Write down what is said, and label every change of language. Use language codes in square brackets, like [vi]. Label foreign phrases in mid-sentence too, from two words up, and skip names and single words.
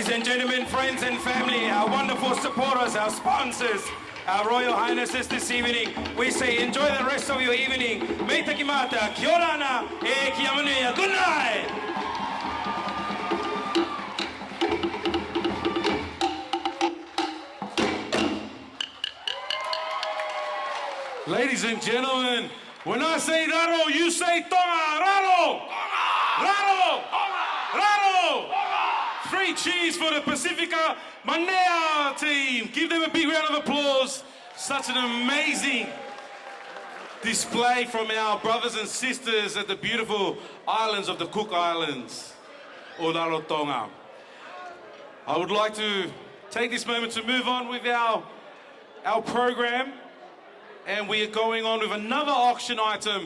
[en] gentlemen, friends and family, our wonderful supporters, our sponsors, our Royal Highnesses this evening, we say enjoy the rest of your evening. [mi] Me te ki mata, kia ora ana, e kia manuia. [en] Good night! Ladies and gentlemen, when I say raro, you say tonga, raro! Raro! Raro! 3 cheers for the Pacifica Manea team. Give them a big round of applause. Such an amazing display from our brothers and sisters at the beautiful islands of the Cook Islands, or Rarotonga. I would like to take this moment to move on with our program, and we are going on with another auction item.